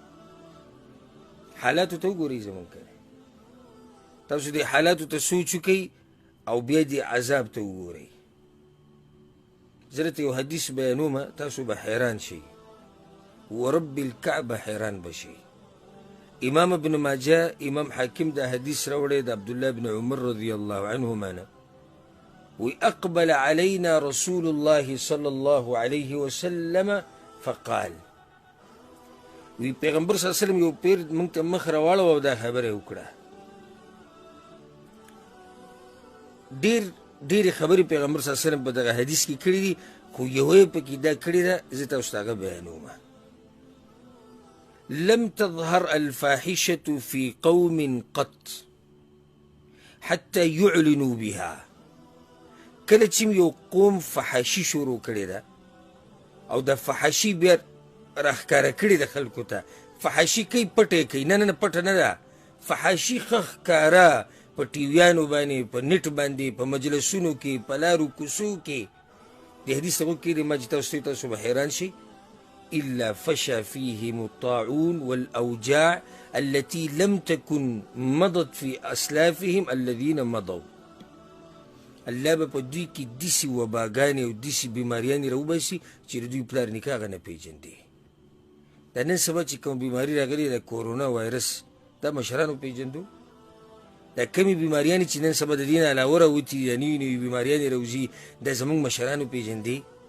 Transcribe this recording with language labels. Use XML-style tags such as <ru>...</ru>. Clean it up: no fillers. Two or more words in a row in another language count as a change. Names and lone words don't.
<ps>حالاتو ته وګورئ زمونږ کنه، تاسو دې حالاتو ته سوچ وکئ او بیا دې عذاب ته وګورئ. زه درته یو حدیث بیانومه، تاسو به حیران شئ،</ps> <ar>ورب الکعبه</ar> <ps>حیران به شئ. امام ابن ماجه، امام حاکم دا حدیث راوړی د عبدالله بن عمر</ps> <ar>رضی الله عنهما</ar> <ps>نه.</ps> <ar>وی اقبل علينا رسول الله صلى الله عليه وسلم فقال،</ar> <ps>وی پیغمبر</ps> <ar>صلی الله علیه وسلم</ar> <ps>یو پیر موږ ته مخ راواړو او دا خبره وکړه. ډېرې خبرې پیغمبر</ps> <ar>صلی الله علیه وسلم</ar> <ps>په دغه حدیث کې کړي دي، خو یوه پکې دا کړې ده، زه تاسو ته هغه بیانومه.</ps> <ar>لم تظهر الفاحشة في قوم قط حتى يعلنوا بها.</ar> <ps>کله چې یو قوم فحاشي شروع کړې ده او د فحاشي بیا راښکاره کړې ده خلکو ته. فحاشي کوي پټه کوي، نه پټه نه ده، فحاشي ښه ښکاره په ټیویانو باندې، په نټ باندې، په مجلسونو کې، په لارو کوڅو کې. د حدیث هغو کې د ما چې تاسو به حیران شئ.</ps> <ar>إلا فشى فيهم الطاعون والأوجاع التي لم تكن مضت في أسلافهم الذين مضوا.</ar> <ps>الله به په دوی کې داسې وباګانې او داسې بیماریانې راوباسي چې د دوی پلار نیکه هغه نه پېژندې. دا نن سبا چې کوم بیماري راغلې د کورونا وایرس، دا مشرانو پېژندو؟ دا کمې بیماریانې چې نن سبا د دې نه علاوه راوتي، دا نوي نوي بیماریانې راوځي، دا زموږ مشرانو پېژندې؟</ps>